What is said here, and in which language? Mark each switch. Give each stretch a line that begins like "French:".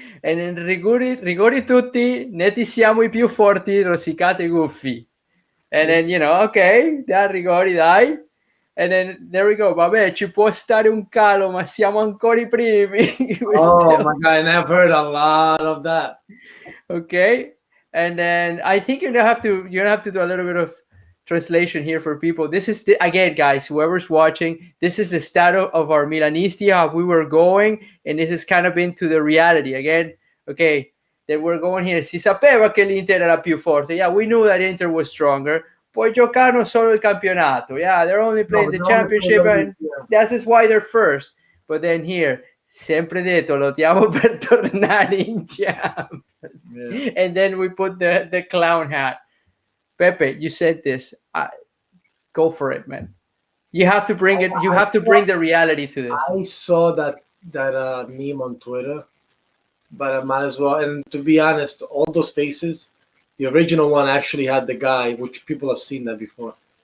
English: And then
Italian: rigori tutti, netti siamo I più forti, rosicate guffi.
English: And then, okay,
Italian: dai rigori, dai.
English: And then there we go.
Italian: Vabbè, ci può stare un calo, ma siamo ancora I primi.
English: My God, and I've heard a lot of that. Okay, and then I think you're gonna have to do a little bit of translation here for people. This is again, guys, whoever's watching. This is the status of our Milanisti, how we were going, and this is kind of into the reality again. Okay, that we're going here.
Italian: Si sapeva che l'Inter era più forte.
English: Yeah, we knew that Inter was stronger.
Italian: Poi giocano solo il campionato.
English: Yeah, they're only playing the championship, and that's why they're first. But then here,
Italian: sempre detto, lottiamo per tornare in Champions.
English: Yeah. And then we put the clown hat. Pepe, you said this. Go for it, man. You have to bring it. You have to bring the reality to this. I saw that meme on Twitter, but I might as well. And to be honest, all those faces. The original one actually had the guy, which people have seen that before.